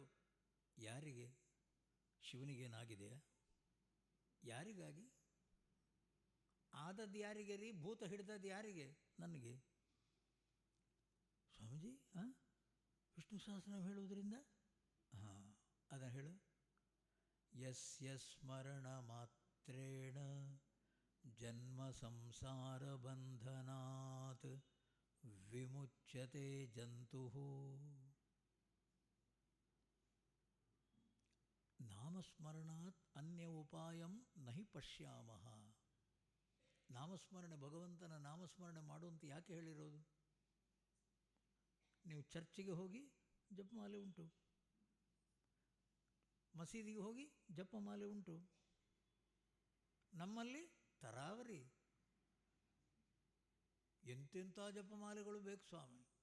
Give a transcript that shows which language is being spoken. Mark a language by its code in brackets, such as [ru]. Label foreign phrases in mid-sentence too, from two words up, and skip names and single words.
[kn] ಯಾರಿಗೆ? ಶಿವನಿಗೇನಾಗಿದೆಯಾ? ಯಾರಿಗಾಗಿ? ಆದದ್ದು ಯಾರಿಗೆ ರೀ? ಭೂತ ಹಿಡಿದದ್ದು ಯಾರಿಗೆ? ನನಗೆ. ಸ್ವಾಮೀಜಿ ವಿಷ್ಣು ಸಹಸ್ರನಾಮ ಹೇಳುವುದರಿಂದ ಅದನ್ನು ಹೇಳು. [sa] ಯಸ್ಯ ಸ್ಮರಣ ಮಾತ್ರೇಣ ಜನ್ಮ ಸಂಸಾರ ಬಂಧನಾತ್ ವಿಮುಚ್ಯತೆ ಜಂತುಃ. ನಾಮಸ್ಮರಣಾತ್ ಅನ್ಯ ಉಪಾಯಂ ನಹಿ ಪಶ್ಯಾಮಃ. [kn] ನಾಮಸ್ಮರಣೆ, ಭಗವಂತನ ನಾಮಸ್ಮರಣೆ ಮಾಡುವಂತ ಯಾಕೆ ಹೇಳಿರೋದು? ನೀವು ಚರ್ಚಿಗೆ ಹೋಗಿ ಜಪಮಾಲೆ ಉಂಟು, ಮಸೀದಿಗೆ ಹೋಗಿ ಜಪಮಾಲೆ ಉಂಟು. ನಮ್ಮಲ್ಲಿ ತರಾವರಿ ಎಂತೆಂಥ ಜಪಮಾಲೆಗಳು ಬೇಕು ಸ್ವಾಮಿ.